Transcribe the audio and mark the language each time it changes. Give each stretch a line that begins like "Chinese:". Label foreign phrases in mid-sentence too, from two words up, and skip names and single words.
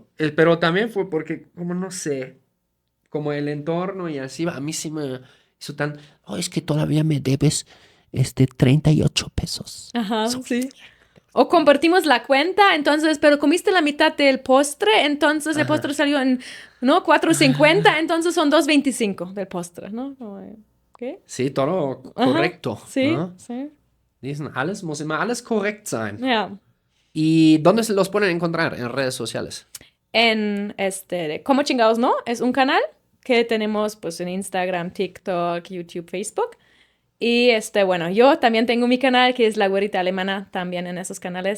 Spanish: Pero también fue porque, como no sé, como el entorno y así, a mí sí me hizo tan, oh, es que todavía me debes 38 pesos. Ajá, sí. O compartimos la cuenta, entonces, pero comiste la mitad del postre, entonces el postre salió en, ¿no? 4.50, entonces son 2.25 del postre, ¿no? ¿Qué? Sí, todo Ajá, correcto. Sí, ¿no? sí. Dicen,
German: muss immer alles korrekt sein.
Spanish: Ya. ¿Y dónde se los pueden encontrar? En redes sociales. En ¿Cómo chingados no? Es un canal que tenemos pues en Instagram, TikTok, YouTube, Facebook. Y bueno, yo también tengo mi canal que es La Güerita Alemana, también en esos canales.